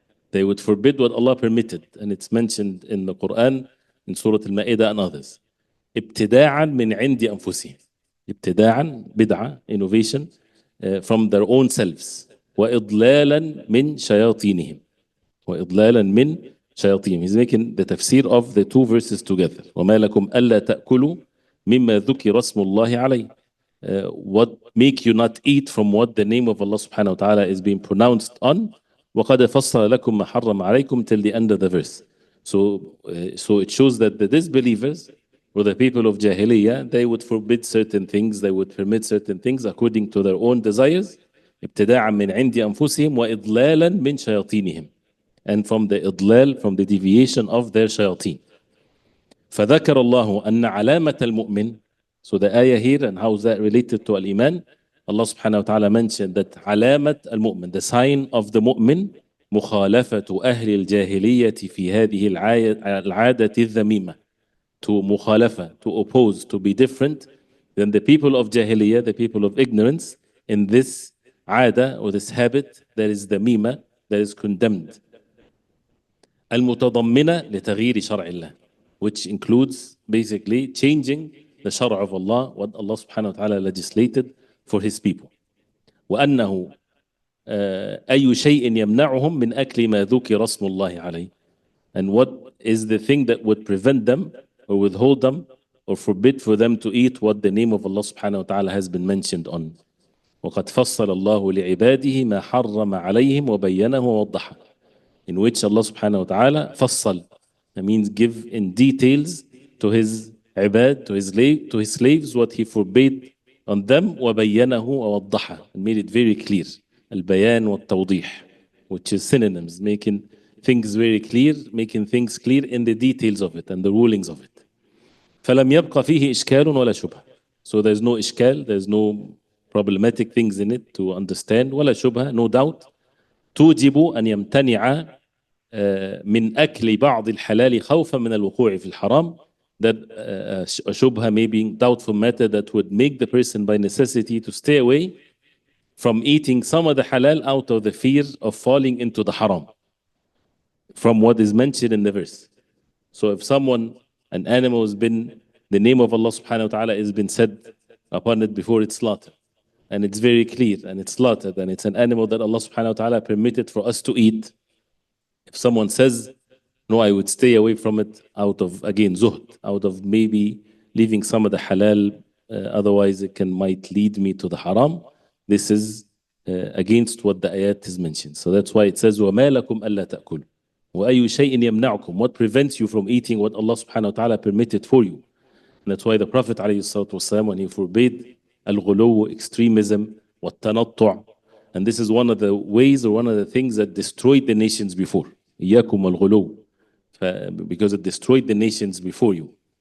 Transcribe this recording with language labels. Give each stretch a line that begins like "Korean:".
English: They would forbid what Allah permitted, and it's mentioned in the Quran, in Surah Al-Ma'idah and others.
Arabic: ابتداعا من عند أنفسهم.
English: ابتداعا, bid'ah, innovation, from their own selves.
Arabic: وإضلالا من شياطينهم. وإضلالا من شياطينهم.
English: He's making the tafsir of the two verses together.
Arabic: وما لكم ألا تأكلوا مما ذكر اسم الله عليه.
English: What make you not eat from what the name of Allah subhanahu wa ta'ala is being pronounced on?
Arabic: وقد فصل لكم ما حرم عليكم,
English: till the end of the verse. So it shows that the disbelievers, or the people of Jahiliyyah, they would forbid certain things, they would permit certain things according to their own desires.
Arabic: ابتداعا من عند أنفسهم وإضلالا من شياطينهم.
English: And from the idlal, from the deviation of their shayateen.
Arabic: فذكر الله أن علامة المؤمن.
English: So the ayah here, and how is that related to al-iman? Allah subhanahu wa ta'ala mentioned that
Arabic: علامة المؤمن,
English: the sign of the mu'min,
Arabic: مخالفة أهل الجاهلية في هذه العادة الذميمة.
English: To مخالفة, to oppose, to be different than the people of Jahiliyyah, the people of ignorance, in this عادة, or this habit that is ذميمة, that is condemned.
Arabic: المتضمنة لتغيير شرع الله,
English: which includes basically changing the shara of Allah, what Allah subhanahu wa ta'ala legislated for his people.
Arabic: وأنه أي شيء يمنعهم من أكل ما ذكر اسم الله عليه.
English: And what is the thing that would prevent them or withhold them or forbid for them to eat what the name of Allah subhanahu wa ta'ala has been mentioned on.
Arabic: وقد فصل الله لعباده ما حرم عليهم وبينه ووضحه.
English: In which Allah subhanahu wa ta'ala فصل, that means give in details to his ibad, to his slaves, what he forbade on them,
Arabic: وبينه ووضحه,
English: and made it very clear.
Arabic: البيان والتوضيح,
English: which is synonyms, making things very clear, making things clear in the details of it and the rulings of it.
Arabic: فلم يبقى فيه إشكال ولا شبهة.
English: So there's no إشكال, there's no problematic things in it to understand,
Arabic: ولا شبهة,
English: no doubt.
Arabic: توجب أن يمتنع من أكل بعض الحلال خوفا من الوقوع في الحرام.
English: That a shubha, maybe doubtful matter, that would make the person by necessity to stay away from eating some of the halal out of the fear of falling into the haram, from what is mentioned in the verse. So if an animal has been, the name of Allah subhanahu wa ta'ala has been said upon it before it's slaughtered, and it's very clear, and it's slaughtered, and it's an animal that Allah subhanahu wa ta'ala permitted for us to eat, If someone says, no, I would stay away from it out of, again, zuhd, out of maybe leaving some of the halal, otherwise it might lead me to the haram. This is against what the ayat is mentioned. So that's why it says,
Arabic: وَمَا لَكُمْ أَلَّا تَأْكُلُوا وَأَيُّ شَيْءٍ يَمْنَعُكُمْ.
English: What prevents you from eating what Allah subhanahu wa ta'ala permitted for you? And that's why the Prophet alayhi salatu wasalam, when he forbade al-ghuluw, extremism, wat-tanattu', and this is one of the ways or one of the things that destroyed the nations before. إِيَّاكُمْ al-ghuluw, because it destroyed the nations before you.